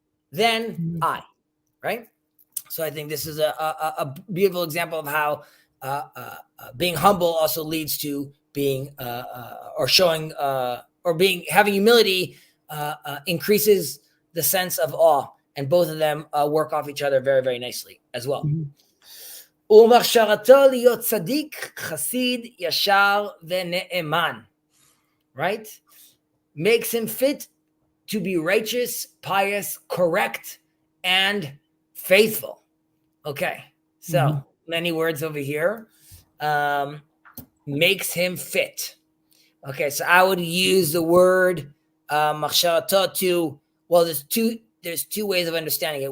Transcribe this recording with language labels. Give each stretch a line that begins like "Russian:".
English: Then I, right? So I think this is a beautiful example of how being humble also leads to being or showing or having humility increases the sense of awe, and both of them work off each other very, very nicely as well.
Hebrew: ומחשרתו להיות צדיק, חסיד, ישר ונאמן, right?
English: Makes him fit to be righteous, pious, correct, and faithful. Okay, so many words over here. Makes him fit. Okay, so I would use the word machsharato to, well, there's two ways of understanding it.